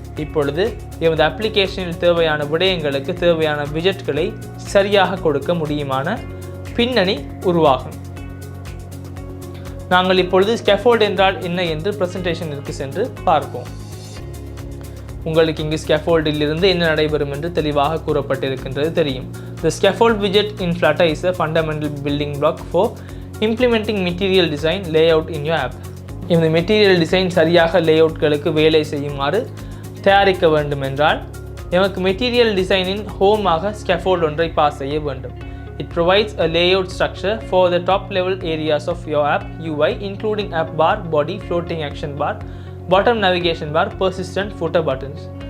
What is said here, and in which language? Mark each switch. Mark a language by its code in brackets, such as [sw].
[ta] இப்பொழுது எமது அப்ளிகேஷனில் தேவையான விடயங்களுக்கு தேவையான விஜெட்களை சரியாக கொடுக்க முடியுமான பின்னணி உருவாகும். நாங்கள் இப்பொழுது ஸ்கேஃபோல்ட் என்றால் என்ன என்று ப்ரெசன்டேஷனிற்கு சென்று பார்ப்போம். உங்களுக்கு இங்கு ஸ்கேஃபோல்டில் இருந்து என்ன நடைபெறும் என்று தெளிவாக கூறப்பட்டிருக்கின்றது தெரியும். [en] The scaffold widget in Flutter is a fundamental building block for implementing material design layout in your app. [ta] இந்த மெட்டீரியல் டிசைன் சரியாக லேஅவுட்களுக்கு வேலை செய்யுமாறு தயாரிக்க வேண்டும் என்றால் எமக்கு மெட்டீரியல் டிசைனின் ஹோமாக ஸ்கேஃபோல்ட் ஒன்றை பாஸ் செய்ய வேண்டும். [en] It provides a layout structure for the top level areas of your app UI, including app bar, body, floating action bar, bottom navigation bar, persistent footer buttons.